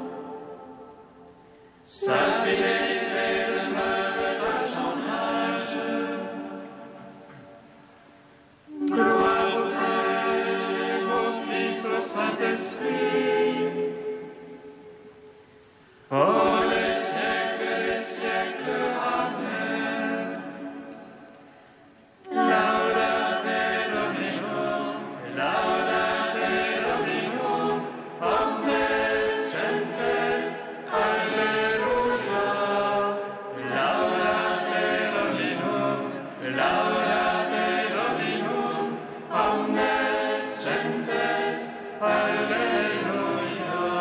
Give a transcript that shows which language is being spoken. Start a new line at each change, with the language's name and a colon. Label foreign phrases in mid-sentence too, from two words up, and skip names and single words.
French: Sa fidélité demeure d'âge en âge. Gloire au Père, au Fils, au Saint-Esprit. Pour les siècles, Amen.
Latin: Laudate Dominum, omnes gentes, alleluia. Laudate Dominum, omnes gentes, alleluia.